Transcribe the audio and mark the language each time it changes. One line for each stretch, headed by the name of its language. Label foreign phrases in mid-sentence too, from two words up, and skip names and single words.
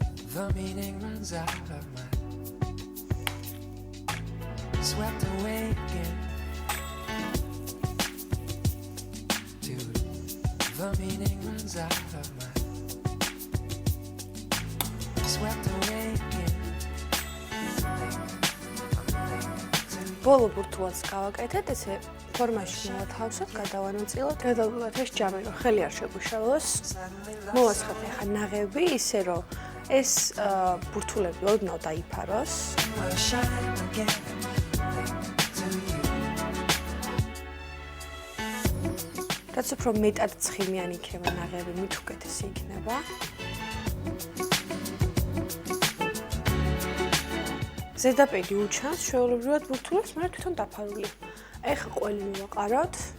English: The meaning runs out of my swept away again. Dude, the meaning runs out of my swept away again.
Georgian: ბოლო ბურთულს გავაკეთეთ, ესე ფორმაში მოვათავსოთ, გადავანაწილოთ. გადავიღოთ ეს ჯამი, რომ ხელი არ შეგვიშალოს. მოვასხოთ ახლა ნაღები, ისე რომ ეს ბურთულები ოდნავ დაიფაროს.
English: Will shine again to you.
Georgian: რაც უფრო მეტად ცხიმიანი იქნება ნაღები, მით უკეთესი იქნება. ზედაპირი უჩანს ჩვეულებრივად ბურთულებს, მაგრამ თვითონ დაფარულია. ეხლა ყველი მივაყაროთ.